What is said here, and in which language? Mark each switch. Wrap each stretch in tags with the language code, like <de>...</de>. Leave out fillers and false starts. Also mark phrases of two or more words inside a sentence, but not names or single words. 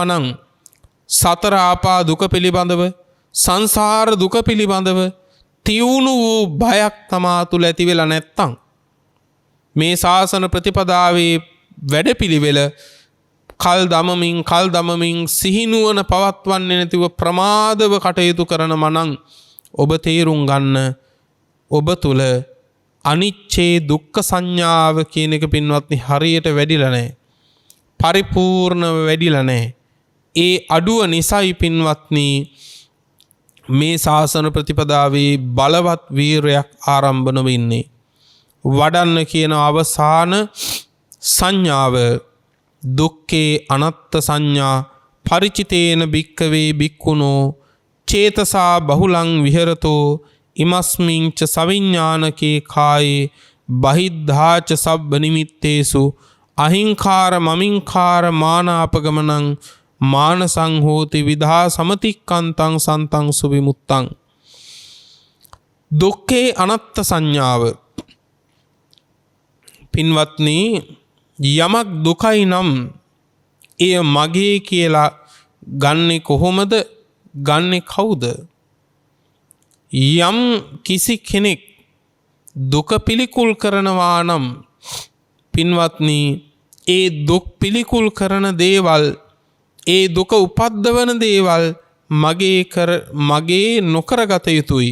<si>නම්, සතර ආපා දුක පිළිබඳව, සංසාර දුක පිළිබඳව තියුණු වූ බයක් තමා තුළ ඇති වෙලා නැත්තම් මේ ශාසන ප්‍රතිපදාවේ වැඩපිළිවෙල කල් දමමින් සිහිනුවන පවත්වන්නේ නැතිව ප්‍රමාදව කටයුතු කරන මනං ඔබ තේරුම් ගන්න ඔබ තුළ අනිච්චේ දුක්ඛ සංඥාව කියන එක පින්වත්නි හරියට වැඩිලා නැහැ. පරිපූර්ණව වැඩිලා නැහැ. ඒ අඩුව නිසයි පින්වත්නි මේ ශාසන ප්‍රතිපදාවේ බලවත් වීරයක් ආරම්භ නොවෙන්නේ. වඩන්න කියන අවසාන සංඥාව</si> <pi>දුක්ඛේ අනත්ත සංඥා ಪರಿචිතේන භික්කවේ භික්ඛුනෝ චේතසා බහුලං විහෙරතෝ ඉමස්මින් ච සවිඥානකේ කායේ බහිද්ධාච සබ්බ නිමිත්තේසු අහිංකාර මමින්කාර මානාපගමනං මානසං හෝති විදා සමතික්කන්තං සන්තං සුවිමුත්තං.</pi> <si>දුක්ඛේ අනත්ත් සංඥාව. පින්වත්නි, යමක් දුකයි නම් එය මගේ කියලා ගන්නෙ කොහොමද? ගන්නෙ කවුද? යම් කිසි කෙනෙක් දුක පිළිකුල් කරනවා නම් පින්වත්නි, ඒ දුක් පිළිකුල් කරන දේවල්, ඒ දුක උපද්දවන දේවල් මගේ නොකරගත යුතුයි.</si>